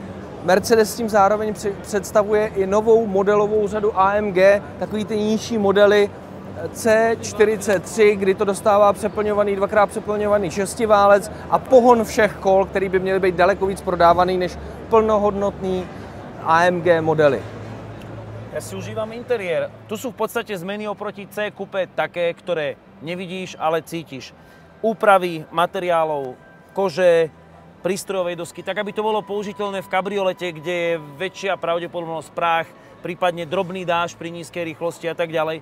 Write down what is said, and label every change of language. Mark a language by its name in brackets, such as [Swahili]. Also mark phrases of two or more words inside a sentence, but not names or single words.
[Czech] Mercedes s tím zároveň představuje i novou modelovou řadu AMG, takový ty nižší modely C43, kdy to dostává dvakrát přeplňovaný šestiválec a pohon všech kol, který by měly být daleko víc prodávaný než plnohodnotný AMG modely. [Slovak] Ja si užívam interiér. Tu sú v podstate zmeny oproti C Coupe také, ktoré nevidíš, ale cítiš. Úpravy materiálov, kože, prístrojovej dosky, tak aby to bolo použiteľné v kabriolete, kde je väčšia pravdepodobnosť prách, prípadne drobný dážď pri nízkej rýchlosti a tak ďalej.